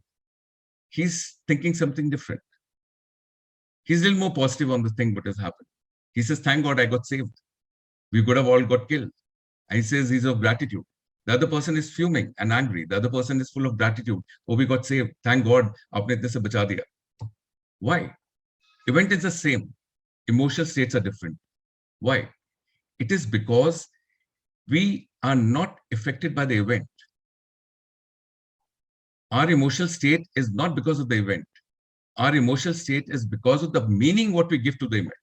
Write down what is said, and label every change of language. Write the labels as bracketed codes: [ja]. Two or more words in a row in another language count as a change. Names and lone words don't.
[en] He's thinking something different. He's a little more positive on the thing what has happened. He says, thank God I got saved. We could have all got killed. And he says he's of gratitude. The other person is fuming and angry. The other person is full of gratitude. Oh, we got saved. Thank God. [hi] आपने इतने से बचा दिया. [en] Why? Event is the same. Emotional states are different. Why? It is because we are not affected by the event. Our emotional state is not because of the event. Our emotional state is because of the meaning what we give to the event.